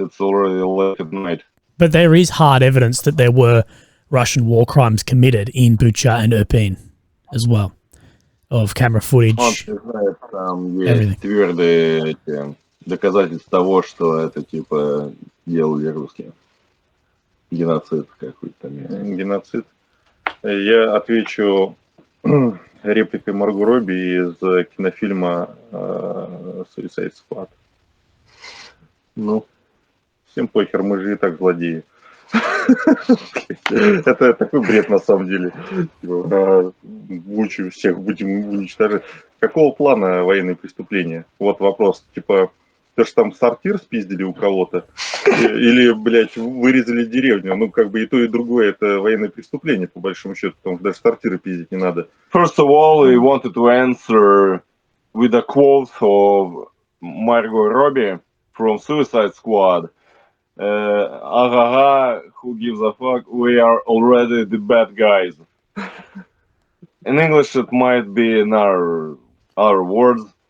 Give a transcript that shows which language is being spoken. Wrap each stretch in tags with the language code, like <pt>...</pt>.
<en>It's already late at night. But there is hard evidence that there were Russian war crimes committed in Bucha and Irpin as well, of camera footage.</en> <ru>Там есть твердые доказательства того, что это типа делали русские. Геноцид какой-то там. Геноцид. Я отвечу репликой Марго Робби из кинофильма Suicide Squad. Ну, всем похер, мы же и так злодеи. Это такой бред на самом деле. Бучу всех будем уничтожать. Какого плана военные преступления? Вот вопрос. Типа, то, что там сортир спиздили у кого-то, или, блядь, вырезали деревню. Ну, как бы и то, и другое это военное преступление, по большому счету, потому что даже сортиры пиздить не надо.</ru> <en>First of all, we wanted to answer with a quote of Margot Robbie from Suicide Squad. Who gives a fuck? We are already the bad guys. In English, it might be in our words.</en>